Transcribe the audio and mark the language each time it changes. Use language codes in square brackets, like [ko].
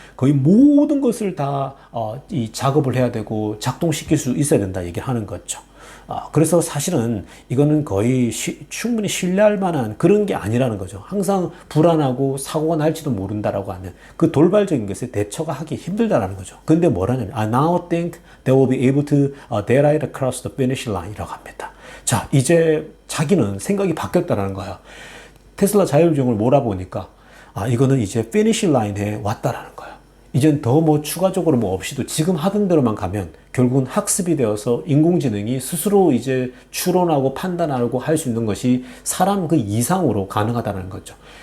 [ko] 거의 모든 것을 다 이 작업을 해야 되고 작동시킬 수 있어야 된다 얘기를 하는 거죠. 그래서 사실은 이거는 거의 충분히 신뢰할 만한 그런 게 아니라는 거죠. 항상 불안하고 사고가 날지도 모른다라고 하면 그 돌발적인 것에 대처가 하기 힘들다라는 거죠. 근데 뭐라냐면 [en] I now think they will be able to daylight across the finish line이라고 [ko] 합니다. 자, 이제 자기는 생각이 바뀌었다라는 거예요. 테슬라 자율주행을 몰아보니까 이거는 이제 피니시 라인에 왔다라는 거예요. 이젠 더 뭐 추가적으로 뭐 없이도 지금 하던 대로만 가면 결국은 학습이 되어서 인공지능이 스스로 이제 추론하고 판단하고 할 수 있는 것이 사람 그 이상으로 가능하다는 거죠.